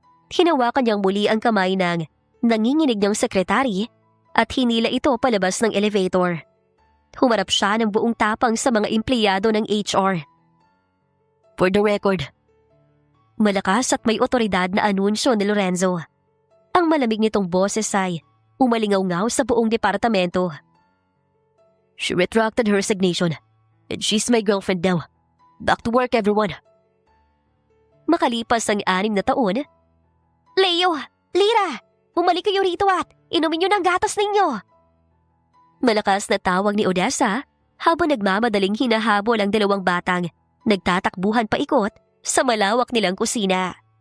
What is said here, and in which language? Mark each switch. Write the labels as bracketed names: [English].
[Filipino] Hinawakan niyang muli ang kamay ng nanginginig niyang sekretary at hinila ito palabas ng elevator. Humarap siya ng buong tapang sa mga empleyado ng HR. [English] For the record. [Filipino] Malakas at may otoridad na anunsyo ni Lorenzo. Ang malamig nitong boses ay umalingaw-ngaw sa buong departamento. [English] She retracted her resignation and she's my girlfriend now. Back to work, everyone. [Filipino] Makalipas ang 6 na taon, Leo! Lyra! Bumalik kayo rito at inumin niyo ng gatas ninyo! Malakas na tawag ni Odessa habang nagmamadaling hinahabol ang 2 batang nagtatakbuhan paikot sa malawak nilang kusina.